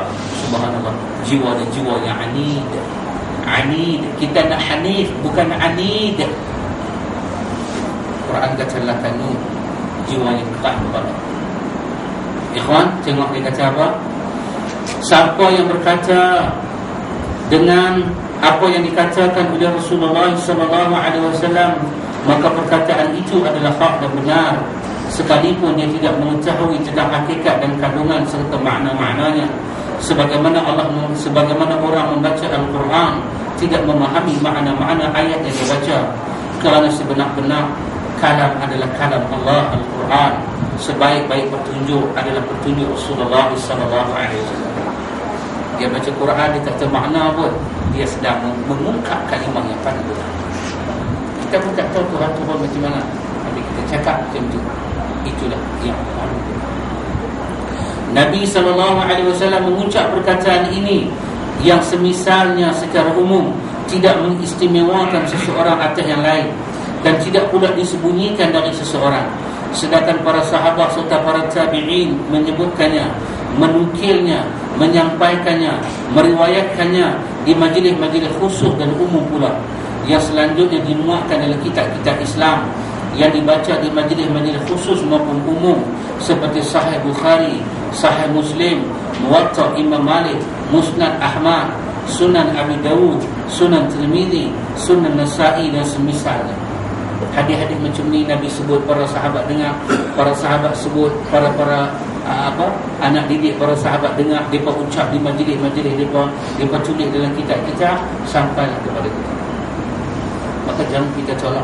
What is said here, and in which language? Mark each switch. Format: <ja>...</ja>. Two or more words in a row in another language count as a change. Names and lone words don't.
<ms>Subhanallah, jiwa dan jiwa yang anid. Kita nak hanif, bukan anid. Quran kata la tanu, jiwa yang ketat kepada. Ikhwan, tengok dia kata apa? Siapa yang berkata dengan apa yang dikatakan oleh Rasulullah</ms> <ar>صلى الله عليه وسلم,</ar> <ms>maka perkataan itu adalah hak dan benar, sekalipun dia tidak mengetahui tentang hakikat dan kandungan serta makna-maknanya. Sebagaimana orang membaca Al-Quran tidak memahami makna-makna ayat yang dibaca, kerana sebenar-benar kalam adalah kalam Allah. Al-Quran sebaik-baik petunjuk adalah petunjuk Rasulullah</ms> <ar>صلى الله عليه وسلم.</ar> <ms>Dia baca Quran, dia tak tahu makna pun, dia sedang mengungkap kalimah yang paling benar. Kita pun tak tahu Tuhan turun macam mana, tapi kita cakap macam tu. Itulah yang paling benar. Nabi SAW mengucap perkataan ini yang semisalnya secara umum tidak mengistimewakan seseorang atas yang lain, dan tidak pula disembunyikan dari seseorang. Sedangkan para sahabat serta para tabi'in menyebutkannya, menukilnya, menyampaikannya, meriwayatkannya di majlis-majlis khusus dan umum pula, yang selanjutnya dimuatkan dalam kitab-kitab Islam yang dibaca di majlis-majlis khusus maupun umum, seperti Sahih Bukhari, Sahih Muslim, Muwatta Imam Malik, Musnad Ahmad, Sunan Abi Dawud, Sunan Tirmizi, Sunan Nasa'i dan semisalnya. Hadis-hadis macam ni Nabi sebut, para sahabat dengar, para sahabat sebut, para anak didik para sahabat dengar, mereka ucap di majlis-majlis, mereka tulis dalam kitab-kitab sampailah kepada kita. Maka jangan kita tolak.</ms>